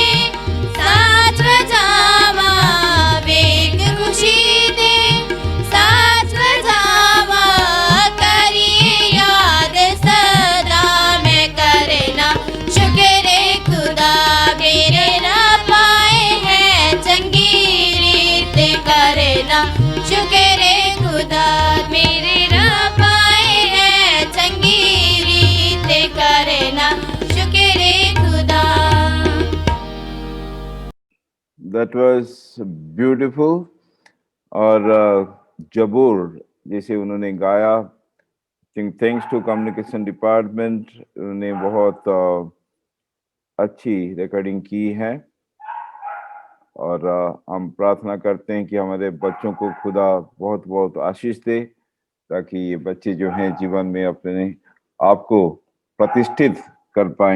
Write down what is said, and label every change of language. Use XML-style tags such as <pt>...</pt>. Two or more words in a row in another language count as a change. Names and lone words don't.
<pa>ਸਾਥ ਬਜਾਵਾ ਵੇਖ ਖੁਸ਼ੀ ਦੇ ਸਾਥ ਬਜਾਵਾ ਕਰੀਏ ਯਾਦ ਸਦਾ ਮੈਂ ਕਰੇ ਨਾ ਸ਼ੁਕਰ ਖ਼ੁਦਾ ਮੇਰੇ ਰੱਬ ਆਏ ਹੈਂ ਚੰਗੀ ਰੀਤ ਕਰੇ ਨਾ ਸ਼ੁਕਰ ਖ਼ੁਦਾ ਮੇਰੇ ਰੱਬ ਆਏ ਹੈਂ ਚੰਗੀ ਰੀਤ ਕਰੇ ਨਾ ਸ਼ੁਕਰ ਖ਼ੁਦਾ</pa> <en>That was beautiful.</en> <hi>और जबूर जिसे उन्होंने गाया,</hi> <en>thanks to communication department,</en> <hi>उन्होंने बहुत अच्छी रिकॉर्डिंग की है। और हम प्रार्थना करते हैं कि हमारे बच्चों को खुदा बहुत बहुत आशीष दे, ताकि ये बच्चे जो हैं जीवन में अपने आप को प्रतिष्ठित कर पाएं।</hi>